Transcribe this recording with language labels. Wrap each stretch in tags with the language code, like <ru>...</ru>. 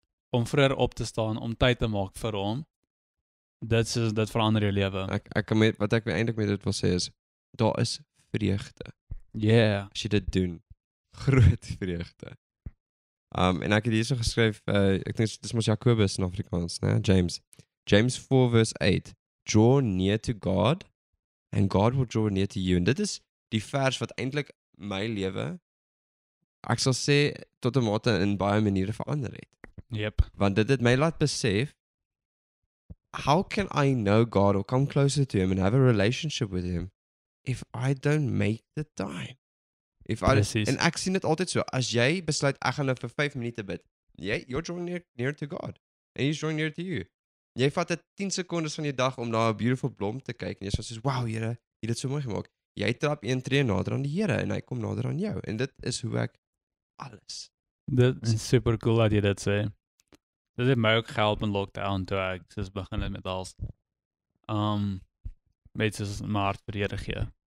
<af>Om vroeër op te staan, om tyd te maak vir hom, dit verander jou lewe. Wat ek eintlik met dit wil sê is, daar is vreugde</af> <en>Yeah.</en> <af>as jy dit doen. Groot vreugde. En ek het hierso geskryf, ek dink dis mos Jakobus in Afrikaans, né?</af> <en>James 4 verse 8. Draw near to God and God will draw near to you.</en> <af>En dit is die vers wat eintlik my lewe, ek sal sê, tot 'n mate in baie maniere verander het.</af> <en>Yep.</en> <af>Want dit het my laat besef,</af> <en>how can I know God or come closer to him and have a relationship with him if I don't make the time?</en> <af>Precies. En ek sien dit altyd so, as jy besluit ek gaan nou vir 5 minute bid,</af> <en>you're drawing near to God and he's drawing near to you.</en> <af>Jy vat 10 sekondes van jou dag om na 'n beautiful blom te kyk en jy sê soos, wow Here, jy het dit so mooi gemaak. Jy trap 1 tree nader aan die Here en hy kom nader aan jou en dit is hoe ek alles. Dit is super cool dat jy dit sê. Dit het my ook gehelp in lockdown toe ek soos begin het met als met soos my hart vir die Here gee.</af>